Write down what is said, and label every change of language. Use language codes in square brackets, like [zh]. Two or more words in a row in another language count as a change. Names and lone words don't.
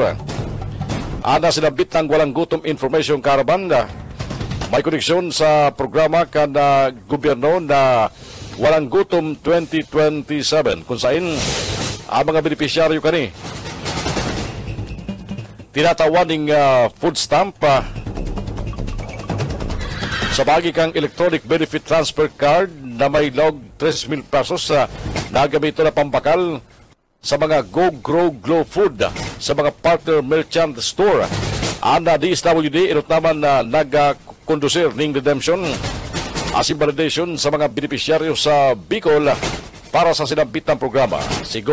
[bik] Ana sinabit ng walang gutom [en] information caravan [bik] may koneksyon sa programa kan gobyerno na walang gutom 2027 kung saan ang mga benepisyaryo kani tinatawaning [en] food stamp [bik] sa bagi kang [en] electronic benefit transfer card [bik] na may log 3,000 pesos na gamito na pampakal sa mga Go Grow Glow Food sa mga [en] partner merchant store. [bik] Ang DSWD inot naman na nagkondusir ng redemption asin validation sa mga benepisyaryo sa Bicol para sa sinabit ng programa.